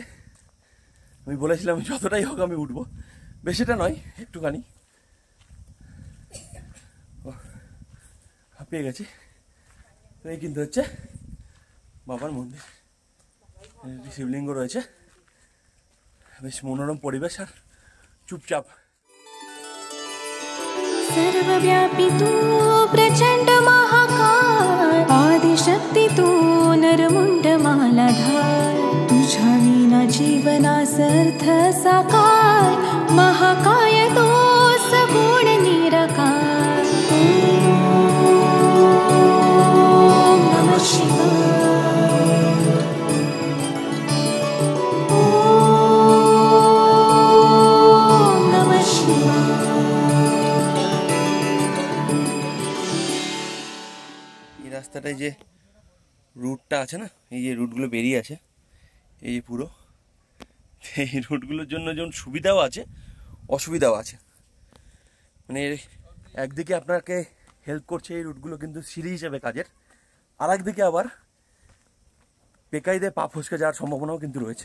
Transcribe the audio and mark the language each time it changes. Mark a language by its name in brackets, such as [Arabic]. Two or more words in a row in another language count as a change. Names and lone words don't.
[Bangla] আমি বলেছিলাম যতটাই হোক আমি উঠবো, বেশিটা নয়, একটুখানি। হাঁপিয়ে গেছি। এই কিন্তু হচ্ছে বাবার মন্দির, শিবলিঙ্গ রয়েছে, বেশ মনোরম পরিবেশ আর চুপচাপ। [Marathi] सर्वव्यापी तू प्रचंड महाकाय, आदिशक्ती तू नरमुंड मालाधार, तुझ्या विना जीवनासर्थ साकार, महाकाय तो सगुण निराकार। [Sanskrit] ओम नमः शिवाय, ओम नमः शिवाय। [Bangla] রাস্তাটায় যে রুটটা আছে না, এই যে রুটগুলো বেরিয়ে আছে, এই যে পুরো এই রুটগুলোর জন্য যেমন সুবিধাও আছে, অসুবিধাও আছে। মানে একদিকে আপনাকে হেল্প করছে এই রুটগুলো কিন্তু সিঁড়ি হিসেবে কাজের, আর একদিকে আবার বেকায়দায় পা ফসকে যাওয়ার সম্ভাবনাও কিন্তু রয়েছে।